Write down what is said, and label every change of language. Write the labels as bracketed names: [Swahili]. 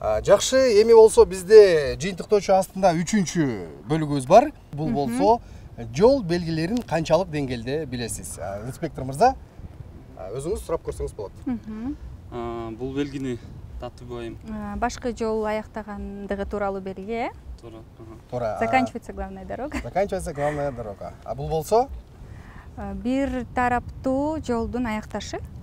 [Kyrgyz] Жакшы, эми болсо бизде жыйынтыктоочу астында 3-чү бөлүгүбүз бар. Бул болсо жол белгилерин канчалык деңгээлде билесиз? Инспектор мырза, өзүңүз сурап көрсөңүз болот. Бул белгини Татуу айым Башкы жол аяктагандыгы тууралуу белги, Туура. [Russian] Заканчивается главная дорога. Заканчивается главная дорога. [Kyrgyz] А бул болсо? Бир тараптуу жолдун аякташы.